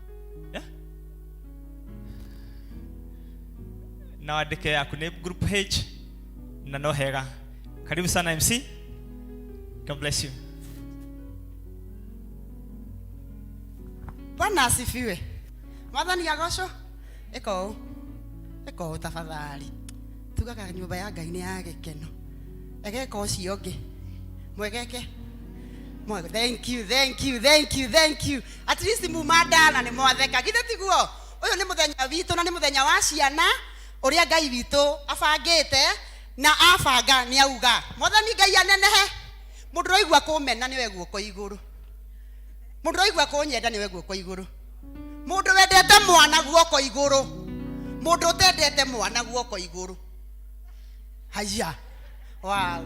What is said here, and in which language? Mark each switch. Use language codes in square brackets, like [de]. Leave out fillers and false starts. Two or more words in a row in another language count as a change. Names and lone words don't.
[ki] Na wadike yaku ni group H na no hega. [sw] Karibu sana MC. [en] God bless you. [sw] Bwana asifiwe. [ki] Mwathani agocwo. Eko tafadhali. Tugaga nyumba ya Ngai ni ya gikeno. Egeka ucio ngi. Mwegeke. Mwego. [en] Thank you. At least [ki] mumadana ni mwatheka. Githe tiguo. Uyu ni muthenya witu na ni muthenya wa ciana. Uria Ngai witu abangite na abanga ni auga Mwathani Ngai anenehe mundu roigwa kumena ni weguo ko iguru mundu roigwa kunyenda ni weguo ko iguru mundu wendete mwana guoko iguru mundu tendete mwana guoko iguru haya Wow.